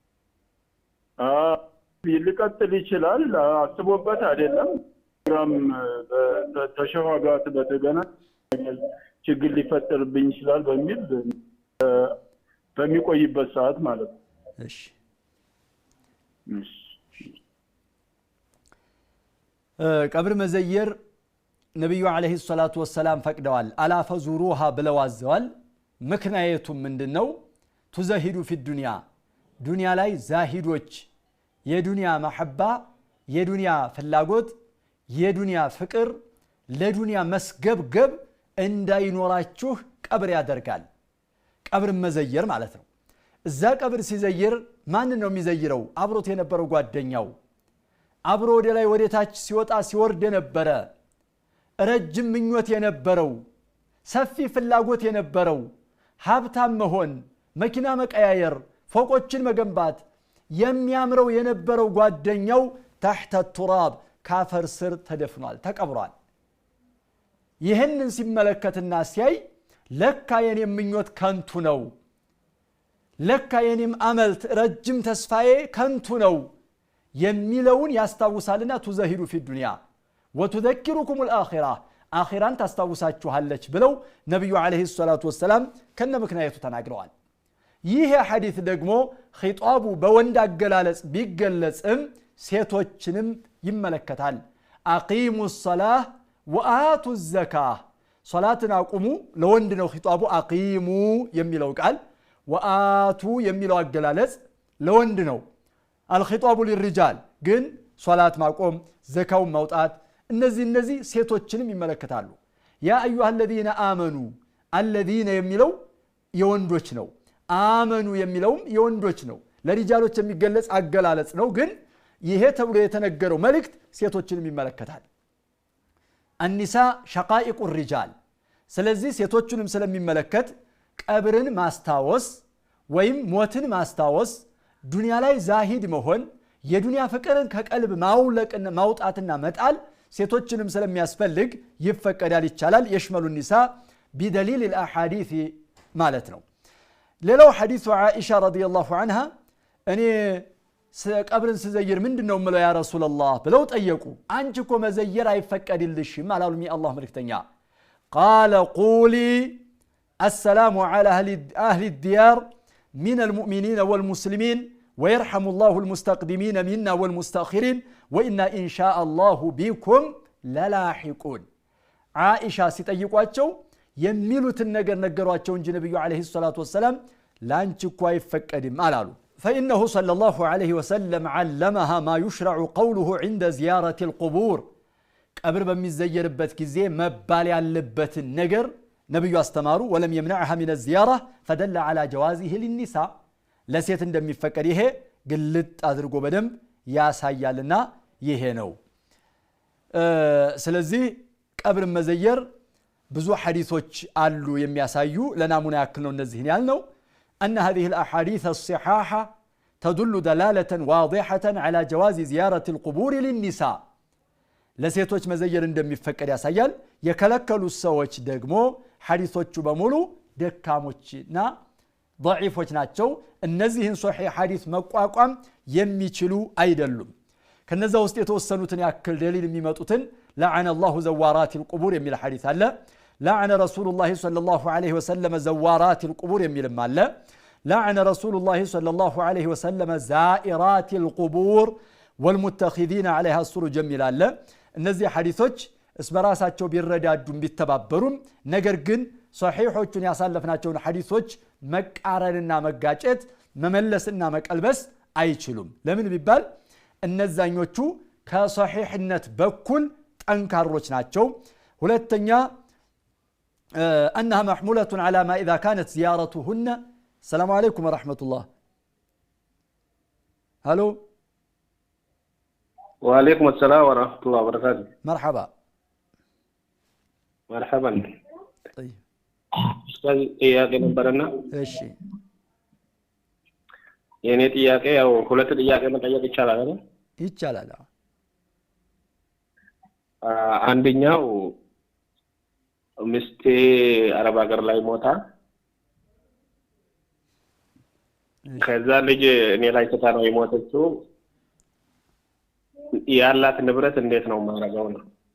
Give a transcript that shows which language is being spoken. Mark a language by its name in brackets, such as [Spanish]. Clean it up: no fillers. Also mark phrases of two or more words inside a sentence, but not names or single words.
[Amharic] ሊቀጥል ይችላል አስቦበት አይደለም ግራም ተሸዋጋት በተገና ችግር ሊፈጠርብኝ ይችላል በሚል በሚቆይበት ሰዓት ማለት ነው እሺ ቀብር መዘየር ነብዩ [Arabic] عليه صلاته وسلم [Amharic] ፈቅደዋል [Arabic] ألا فزوروها [Amharic] ብለው አዘዋል ምክንያቱም ምንድነው ተዘሂዱ [Arabic] في الدنيا [Amharic] ዱንያ ላይ ዛሂዶች የዱንያ መሐባ የዱንያ ፍላጎት የዱንያ ፍቅር ለዱንያ መስገብገብ እንዳይኖራችሁ ቀብር ያደርጋል ቀብር መዘየር ማለት ነው እዛ ቀብር ሲዘየር ማን ነው የሚዘይረው አብሮት የነበረው ጓደኛው አብሮ ወደ ላይ ወደ ታች ሲወጣ ሲወርድ የነበረ ረጅም ምኞት የነበረው ሰፊ ፍላጎት የነበረው ሀብታም መሆን መኪና መቀያየር ፎቆችን መገንባት የሚያምረው የነበረው ጓደኛው [Arabic] تحت التراب [Amharic] ካፈር ስር ተደፍኗል ተቀብሯል ይሄንን ሲመለከትና ሲያይ ለካ የኔም ምኞት ከንቱ ነው ለካ የኔም አመል ረጅም ተስፋዬ ከንቱ ነው የሚለውን ያስታውሳልና [Arabic] تزهد في الدنيا وتذكركم الآخرة [Amharic] አኺራን ታስታውሳችኋለች ብለው ነብዩ [Arabic] عليه صلاته [Amharic] ወሰለም ከነ ምክንያቱ ተናግረዋል ይሄ ሐዲስ ደግሞ ኺጣቡ በወንድ አገላለጽ ቢገለጽም ሴቶችንም ይመለከታል [Arabic] أقيموا الصلاة وآتوا الزكاه [Amharic] ሶላትን አቁሙ ለወንድ ነው ኺጣቡ አቂሙ የሚለው ቃል ወአቱ የሚለው አገላለጽ ለወንድ ነው [Arabic] الخطاب للرجال [Amharic] ግን ሶላት ማቆም ዘካው ማውጣት እነዚህ ሴቶችንም ይመለከታሉ [Arabic] يا أيها الذين آمنوا الذين [Amharic] የሚለው የወንዶች ነው አመኑ የሚለውም የወንዶች ነው ለሪጃሎች የሚገለጽ አገላለጽ ነው ግን ይሄ ተብሎ የተነገረው መልእክት ሴቶችንም ይመለከታል [Arabic] النساء شقائق الرجال [Amharic] ስለዚህ ሴቶችንም ስለሚመለከት ቀብርን ማስታወስ ወይም ሞትን ማስታወስ ዱንያ ላይ ዛሂድ መሆን የዱንያ ፍቅርን ከቀልብ ማውለቅና ማውጣትና መጣል ሴቶችንም ስለሚያስፈልግ ይፈቀዳል ይቻላል [Arabic] يشمل النساء بدليل الاحاديث [Amharic] ማለት ነው ሌላው ሐዲሱ ዓኢሻ [Arabic] رضي الله عنها [Amharic] እኔ ቀብርን ስዘይር ምንድነው ምለው [Arabic] يا رسول الله [Amharic] ብለው ጠየቁ አንቺ እኮ መዘየር አይፈቀድልሽም አላሉ የአላህ መልእክተኛ قال [Arabic] قولي السلام على اهل الديار من المؤمنين والمسلمين ويرحم الله المستقدمين منا والمستأخرين وإنا إن شاء الله بكم للاحقون عائشة [Amharic] ሲጠይቋቸው የሚሉትን ነገር ነገሯቸው እንጂ ነብዩ [Arabic] عليه صلاته وسلم [Amharic] ላንቺ እኮ አይፈቀድም አላሉ [Arabic] فإنه صلى الله عليه وسلم علمها ما يشرع قوله عند زيارة القبور [Amharic] ቀብር በሚዘየርበት ጊዜ መባል ያለበትን ነገር ነብዩ አስተማሩ [Arabic] ولم يمنعها من الزيارة فدل على جوازه للنساء [Amharic] ለሴት እንደሚፈቀድ ይሄ ግልጥ አድርጎ በደንብ ያሳያልና ይሄ ነው ስለዚህ ቀብር መዘየር ብዙ ሐዲሶች አሉ የሚያሳዩ ለናሙና ያክል ነው እነዚህን ያልነው [Arabic] أن هذه الأحاديث الصحاحة تدل دلالة واضحة على جواز زيارة القبور للنساء [Amharic] ለሴቶች መዘየር እንደሚፈቀድ ያሳያል የከለከሉ ሰዎች ደግሞ ሐዲሶቹ በሙሉ ደካሞችና ضعيفዎች ናቸው እነዚህን ሶሒህ ሐዲስ መቋቋም የሚችሉ አይደሉም ከነዛ ውስጥ የተወሰኑትን ያክል ደሊል የሚመጡትን [Arabic] لعن الله زوارات القبور [Amharic] የሚል ሐዲስ አለ [Arabic] لعن رسول الله صلى الله عليه وسلم زوارات القبور [Amharic] የሚልም አለ [Arabic] لعن رسول الله صلى الله عليه وسلم زائرات القبور والمتخذين عليها السرج [Amharic] የሚል አለ እነዚህ ሐዲሶች እስበራሳቸው ቢረዳዱም ቢተባበሩም ነገር ግን ሶሒሖቹን ያሳለፍናቸውን ሐዲሶች መቃረንና መጋጨት መመለስና መቀልበስ አይችሉም ለምን ቢባል እነዛኞቹ ከصحيحነት በኩል ጠንካሮች ናቸው ሁለተኛ [Arabic] انها محموله على ما اذا كانت زيارتهن السلام عليكم ورحمه الله الو وعليكم السلام ورحمه الله وبركاته مرحبا مرحبا طيب [Amharic] استاذ ጥያቄ ነበርና እሺ የኔ ጥያቄ ያው ሁለት ጥያቄ መጠየቅ ይቻላል አይደል ይቻላል አንደኛው ሚስቴ አረብ ሀገር ላይ ሞታ ከዛ ልጅ እኔ ላይ ተታ ነው የሞተችው ያላት ንብረት እንዴት ነው ማረጋው ነው